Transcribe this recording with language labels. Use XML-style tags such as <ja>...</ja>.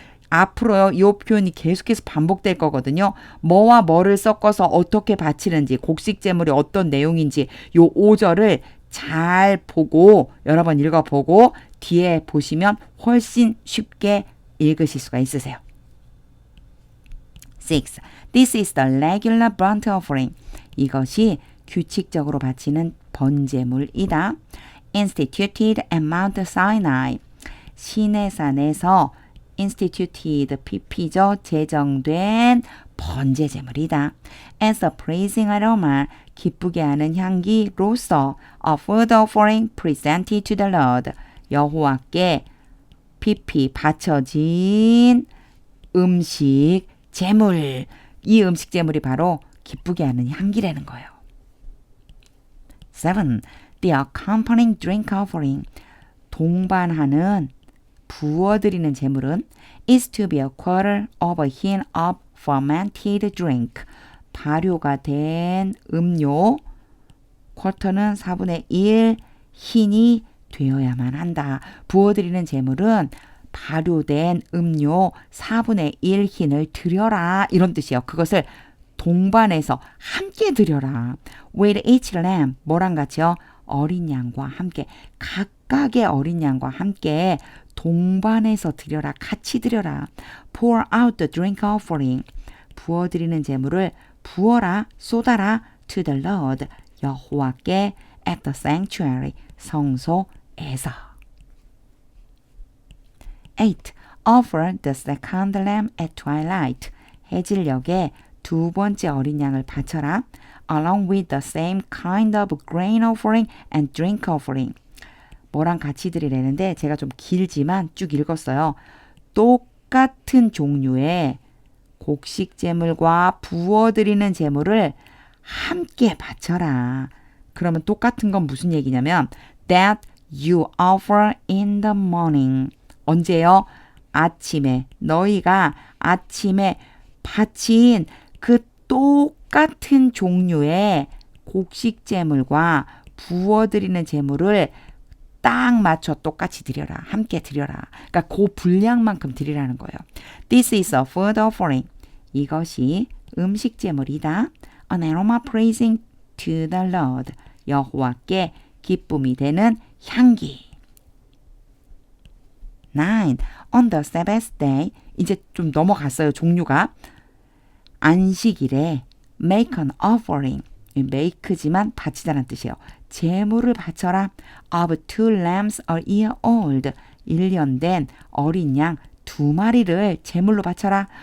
<ko>앞으로요, 이 표현이 계속해서 반복될 거거든요. 뭐와 뭐를 섞어서 어떻게 바치는지, 곡식제물이 어떤 내용인지 요 5절을 잘 보고 여러 번 읽어보고 뒤에 보시면 훨씬 쉽게 읽으실 수가 있으세요. 6.</ko> <en>This is the regular burnt offering.</en> <ko>이것이 규칙적으로 바치는 번제물이다.</ko> <en>Instituted at Mount Sinai.</en> <ko>시내산에서 instituted pp죠. 제정된 번제제물이다.</ko> <en>As a pleasing aroma.</en> <ko>기쁘게 하는 향기로서</ko> <en>a food offering presented to the Lord.</en> <ko>여호와께 pp 바쳐진 음식 재물. 이 음식 재물이 바로 기쁘게 하는 향기라는 거예요. 7.</ko> <en>The accompanying drink offering.</en> <ko>동반하는 부어드리는 재물은</ko> <en>is to be a quarter of a hin of fermented drink.</en> <ko>발효가 된 음료 쿼터는 4분의 1 흰이 되어야만 한다. 부어드리는 재물은 발효된 음료 4분의 1 흰을 드려라. 이런 뜻이에요. 그것을 동반해서 함께 드려라.</ko> <en>With each lamb.</en> <ko>뭐랑 같이요? 어린 양과 함께. 각각의 어린 양과 함께 동반해서 드려라. 같이 드려라.</ko> <en>Pour out the drink offering.</en> <ko>부어드리는 재물을 부어라, 쏟아라.</ko> <en>To the Lord. 여호와께 at the sanctuary.</en> <ko>성소에서. 8.</ko> <en>Offer the second lamb at twilight.</en> <ko>해질녘에 두 번째 어린 양을 바쳐라.</ko> <en>Along with the same kind of grain offering and drink offering.</en> <ko>뭐랑 같이 드리려는데 제가 좀 길지만 쭉 읽었어요. 똑같은 종류의 곡식 제물과 부어드리는 제물을 함께 바쳐라. 그러면 똑같은 건 무슨 얘기냐면</ko> <en>that you offer in the morning.</en> <ko>언제요? 아침에. 너희가 아침에 바친 그 똑같은 종류의 곡식 제물과 부어드리는 제물을 딱 맞춰 똑같이 드려라. 함께 드려라. 그러니까 그 분량만큼 드리라는 거예요.</ko> <en>This is a food offering.</en> <ko>이것이 음식 제물이다.</ko> <en>An aroma praising to the Lord.</en> <ko>여호와께 기쁨이 되는 향기. 9.</ko> <en>On the Sabbath day.</en> <ko>이제 좀 넘어갔어요. 종류가.</ko> <en>안식일에 make an offering.</en> <ko>make지만 바치다라는 뜻이에요. 제물을 바쳐라.</ko> <en>of 2 lambs a year old.</en> <ko>1년 된 어린 양 2마리를 제물로 바쳐라.</ko>